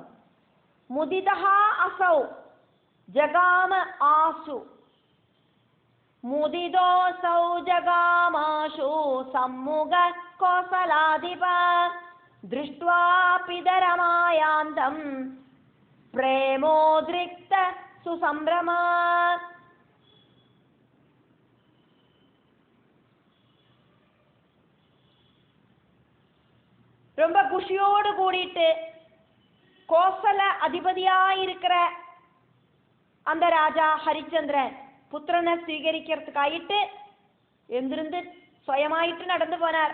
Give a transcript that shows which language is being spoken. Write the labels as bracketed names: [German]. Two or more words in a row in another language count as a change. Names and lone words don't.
[Sanskrit] മുദിതഃ അസൗ ജഗാമ ആശു മുദിതോസൗ ജഗാമാശു സമ്മുഖ കോസലാധിപ ദൃഷ്ട്വാ പിതരമായാന്തം പ്രേമോദ്രിക്ത സുസംഭ്രമ. [Tamil] ரொம்ப குஷியோடு கூடிட்டு கோசல அதிபதியாயிருக்கிற அந்த ராஜா ஹரிச்சந்திரன் புத்திரனை സ്വീകരിக்கிறதுக்காயிட்டு எந்திருந்து സ്വയമായിട്ട് நடந்து போனார்.